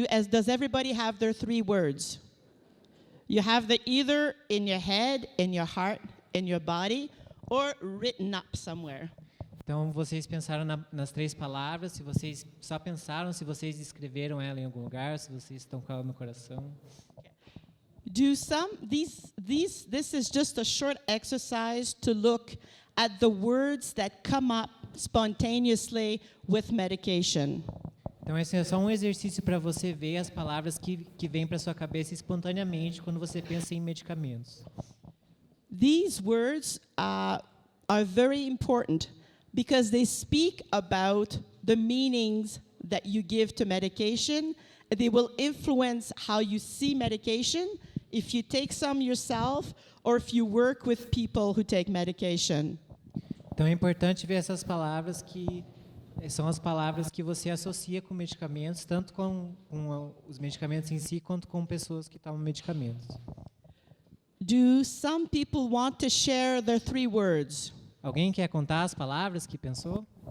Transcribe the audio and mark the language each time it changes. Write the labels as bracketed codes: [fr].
[en] Does everybody have their 3 words? You have the either in your head, in your heart, in your body, or written up somewhere. [pt] Então, vocês pensaram nas 3 palavras, se vocês só pensaram, se vocês escreveram ela em algum lugar, se vocês estão com ela no coração. [en] This is just a short exercise to look at the words that come up spontaneously with medication. [pt] Então, esse é só um exercício para você ver as palavras que vêm para sua cabeça espontaneamente quando você pensa em medicamentos. [en] These words are very important because they speak about the meanings that you give to medication. They will influence how you see medication, if you take some yourself, or if you work with people who take medication. [pt] Então é importante ver essas palavras que são as palavras que você associa com medicamentos, tanto com os medicamentos em si, quanto com pessoas que tomam medicamentos. [en] Do some people want to share their 3 words? [pt] Alguém quer contar as palavras que pensou?